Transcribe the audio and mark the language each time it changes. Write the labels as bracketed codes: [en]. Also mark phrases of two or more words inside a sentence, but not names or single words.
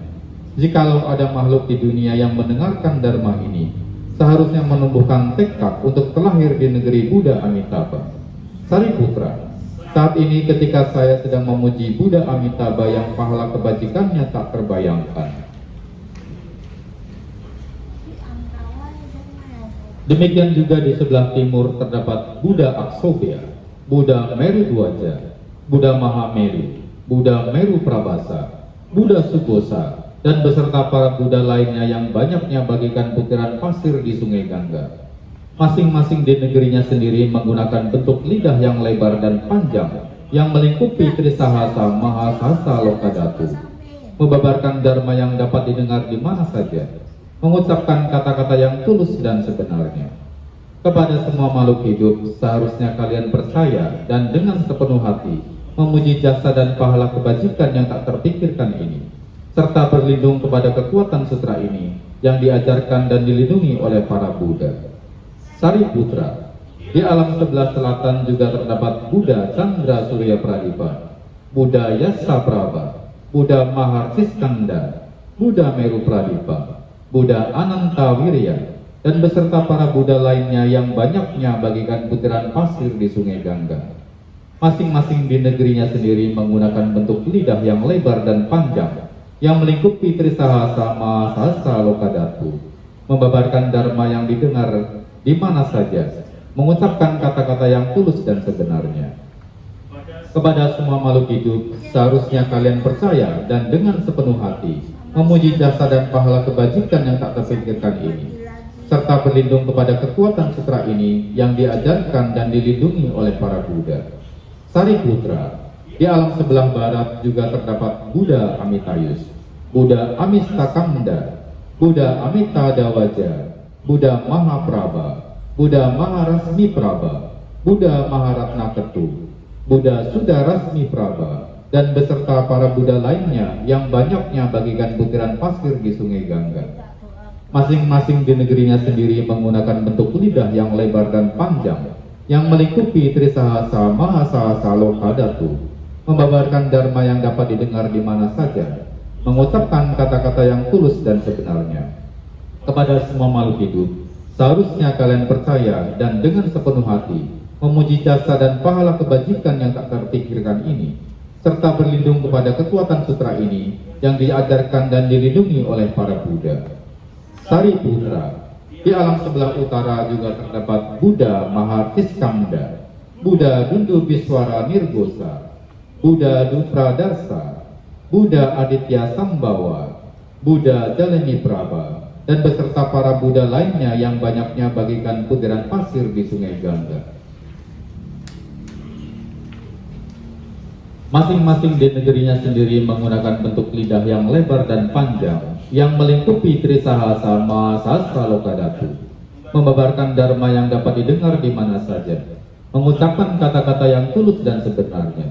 [id] Jikalau ada makhluk di dunia yang mendengarkan Dharma ini, seharusnya menumbuhkan tekad untuk terlahir di negeri Buddha Amitabha. Sariputra, saat ini ketika saya sedang memuji Buddha Amitabha yang pahala kebajikannya tak terbayangkan. Demikian juga di sebelah timur terdapat Buddha Aksobya, Buddha Meru Dwaja, Buddha Mahameru, Buddha Meru Prabasa, Buddha Sukosa, dan beserta para Buddha lainnya yang banyaknya bagikan butiran pasir di sungai Gangga. masing-masing di negerinya sendiri menggunakan bentuk lidah yang lebar dan panjang yang melingkupi Trisahasa Mahasasa Lokadatu, membabarkan dharma yang dapat didengar di mana saja, mengucapkan kata-kata yang tulus dan sebenarnya. Kepada semua makhluk hidup, seharusnya kalian percaya dan dengan sepenuh hati memuji jasa dan pahala kebajikan yang tak terpikirkan ini, serta berlindung kepada kekuatan sutra ini yang diajarkan dan dilindungi oleh para Buddha. Sariputra, di alam sebelah selatan juga terdapat Buddha Chandra Surya Pradipa, Buddha Yasa Prabha, Buddha Maharsiskanda, Buddha Meru Pradipa, Buddha Ananta Wirya, dan beserta para Buddha lainnya yang banyaknya bagikan butiran pasir di sungai Gangga. Masing-masing di negerinya sendiri menggunakan bentuk lidah yang lebar dan panjang yang melingkupi Trisahasa Mahasasa Lokadatu, membabarkan dharma yang didengar di mana saja, mengucapkan kata-kata yang tulus dan sebenarnya. Kepada semua makhluk hidup, seharusnya kalian percaya dan dengan sepenuh hati memuji jasa dan pahala kebajikan yang tak terpikirkan ini, serta berlindung kepada kekuatan sutra ini yang diajarkan dan dilindungi oleh para Buddha. Sariputra, di alam sebelah barat juga terdapat Buddha Amitayus, Buddha Amistakamda, Buddha Amitadawaja, Buddha Mahaprabha, Buddha Maharasmi Prabha, Buddha Maharatna Ketu, Buddha Sudarasmi Prabha, dan beserta para Buddha lainnya yang banyaknya bagikan butiran pasir di sungai Gangga. Masing-masing di negerinya sendiri menggunakan bentuk lidah yang lebar dan panjang yang melingkupi Trisahasa Mahasasa Lokadatu, membabarkan dharma yang dapat didengar di mana saja, mengucapkan kata-kata yang tulus dan sebenarnya. Kepada semua makhluk hidup, seharusnya kalian percaya dan dengan sepenuh hati memuji jasa dan pahala kebajikan yang tak terpikirkan ini, serta berlindung kepada kekuatan sutra ini yang diajarkan dan dilindungi oleh para Buddha. Sariputra, di alam sebelah utara juga terdapat Buddha Maharsiskanda, Buddha Dundubiswara Nirgosa, Buddha Dupradarsa, Buddha Aditya Sambawa, Buddha Jaleni Prabha, dan beserta para Buddha lainnya yang banyaknya bagikan butiran pasir di sungai Gangga. Masing-masing di negerinya sendiri menggunakan bentuk lidah yang lebar dan panjang yang melingkupi Trisahasa Mahasasa Lokadatu, membabarkan dharma yang dapat didengar di mana saja, mengucapkan kata-kata yang tulus dan sebenarnya.